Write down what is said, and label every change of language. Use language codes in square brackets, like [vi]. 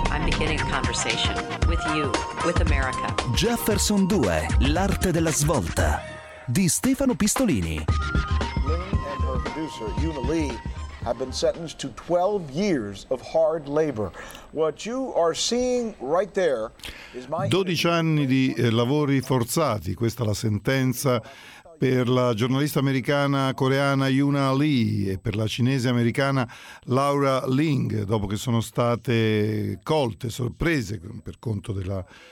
[en] I'm beginning a conversation with you, with America. [it] Jefferson 2, l'arte della svolta, di Stefano Pistolini. [en] Lynn and her producer, Una Lee, have been sentenced to 12 years of hard labor. What you are seeing right there is my [it] 12 anni di lavori forzati, questa è la sentenza per la giornalista americana coreana Una Lee e per la cinese americana Laura Ling, dopo che sono state colte, sorprese per conto della